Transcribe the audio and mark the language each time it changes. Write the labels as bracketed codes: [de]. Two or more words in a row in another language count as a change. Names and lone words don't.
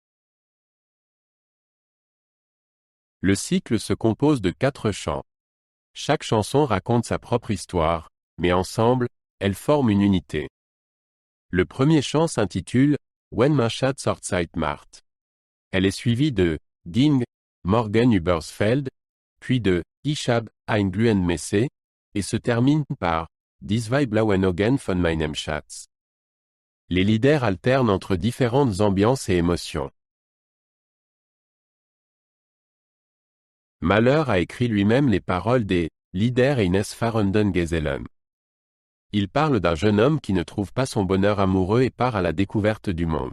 [fr] Le cycle se compose de 4 chants. Chaque chanson raconte sa propre histoire, mais ensemble, elles forment une unité. Le premier chant s'intitule « Wenn mein Schatz Hochzeit macht ». Elle est suivie de « Ging, morgen übers Feld », puis de « Ich hab ein glühend Messer » et se termine par « Die zwei blauen Augen von meinem Schatz ». Les Lieder alternent entre différentes ambiances et émotions. Mahler a écrit lui-même les paroles des Lieder eines fahrenden Gesellen. Il parle d'un jeune homme qui ne trouve pas son bonheur amoureux et part à la découverte du monde.